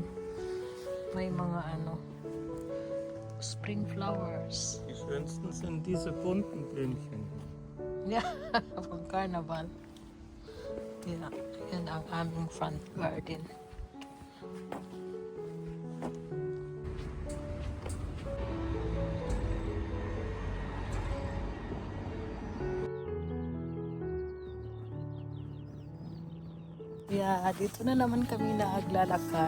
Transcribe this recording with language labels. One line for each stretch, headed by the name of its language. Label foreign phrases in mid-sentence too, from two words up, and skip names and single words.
Filipino: May mga
English: spring flowers.
German: Die schönsten sind diese bunten Blümchen.
Filipino: Yeah, pang carnival. Yeah, yan ang aming
English: front garden.
Filipino: Yeah, dito na naman kami naglalakad.